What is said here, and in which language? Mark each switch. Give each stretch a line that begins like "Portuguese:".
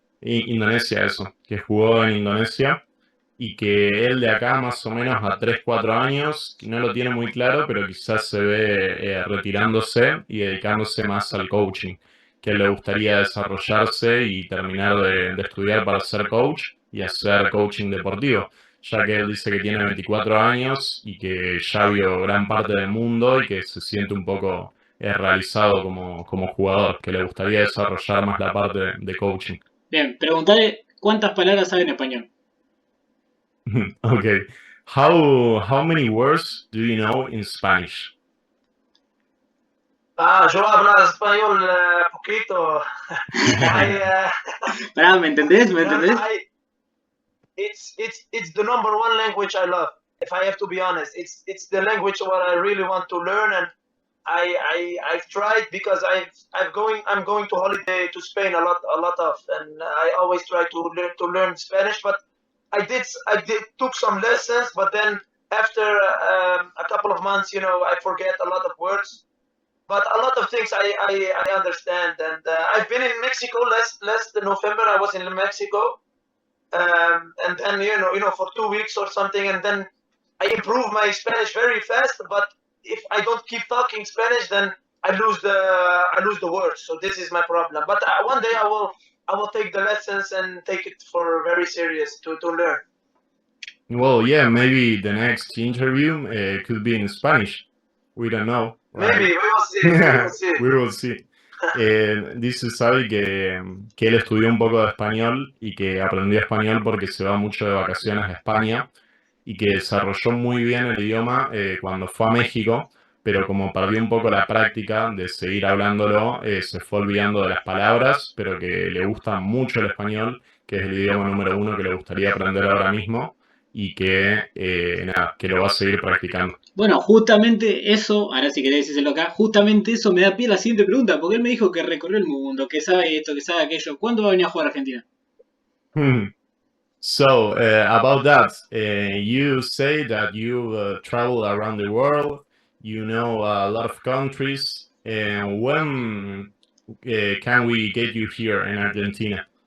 Spanish: Indonesia, eso, que jugó en Indonesia y que él de acá más o menos a 3 4 años, que no lo tiene muy claro, pero quizás se ve retirándose y dedicándose más al coaching, que le gustaría desarrollarse y terminar de estudiar para ser coach y hacer coaching deportivo, ya que él dice que tiene 24 años y que ya vio gran parte del mundo y que se siente un poco realizado como jugador, que le gustaría desarrollar más la parte de coaching. Bien, preguntale cuántas palabras sabe en español.
English: Okay. How many words do you know in Spanish?
Spanish: Yo hablo español poquito. Pará, ¿me entendés? ¿Me
English: No,
Spanish: entendés?
English: it's the number one language I love. If I have to be honest, it's the language what I really want to learn, and I've tried because I'm going to holiday to Spain a lot of, and I always try to learn Spanish. But I did took some lessons, but then after a couple of months, I forget a lot of words. But a lot of things I understand, and I've been in Mexico last November. I was in Mexico, and then for 2 weeks or something, and then I improve my Spanish very fast. But if I don't keep talking Spanish, then I lose the words. So this is my problem. But one day I will take the lessons and take it for very serious to learn. Well, yeah, maybe the next interview could be in Spanish. We don't know. Maybe we will see. We will see. We will see.
Spanish: Dice Xavi que él estudió un poco de español y que aprendió español porque se va mucho de vacaciones a España y que desarrolló muy bien el idioma cuando fue a México, pero como perdió un poco la práctica de seguir hablándolo, se fue olvidando de las palabras, pero que le gusta mucho el español, que es el idioma número uno que le gustaría aprender ahora mismo y que lo va a seguir practicando. Bueno, justamente eso, ahora si querés decírselo acá, justamente eso me da pie a la siguiente pregunta, porque él me dijo que recorrió el mundo, que sabe esto, que sabe aquello. ¿Cuándo va a venir a jugar a Argentina?
English: So, about that, you say that you travel around the world, you know a lot of countries, and when can we get you here in Argentina?